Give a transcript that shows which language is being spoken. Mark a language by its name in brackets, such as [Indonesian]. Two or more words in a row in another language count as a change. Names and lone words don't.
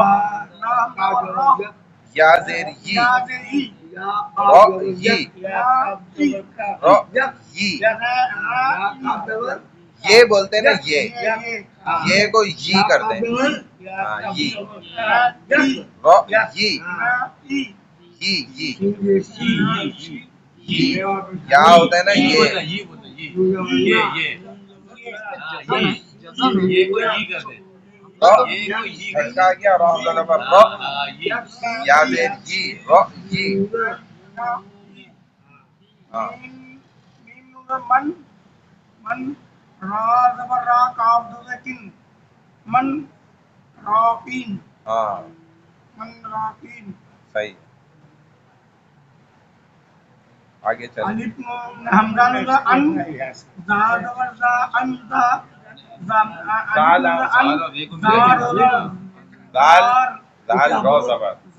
[Urdu] یا زیر ی رو ی رو ی یہ بولتے ہیں نا یہ کو ی کرتے ہیں ی رو ی یا ہوتا ہے نا یہ ہلکا کیا رو زبر رو یا زیر ی رو ی ہاں صحیح آگے چل دال دال رو زبر